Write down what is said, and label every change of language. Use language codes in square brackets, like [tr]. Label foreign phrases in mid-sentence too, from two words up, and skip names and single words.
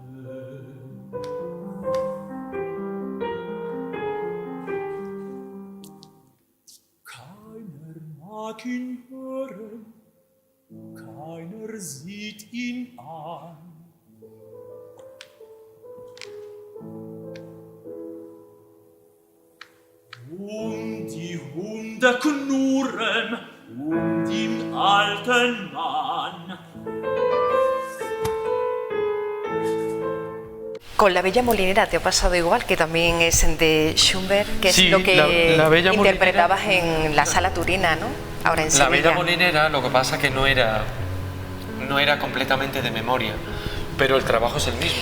[de] Keiner mag ihn hören, keiner sieht ihn an. Die Hunde knurren den alten Mann. [es] Con La Bella Molinera te ha pasado igual, que también es de Schubert, que es Sí, lo que la Bella interpretabas en la Sala Turina, ¿no? Ahora en La Sevilla. Bella Molinera, lo que pasa que no era completamente de memoria, pero el trabajo es el mismo.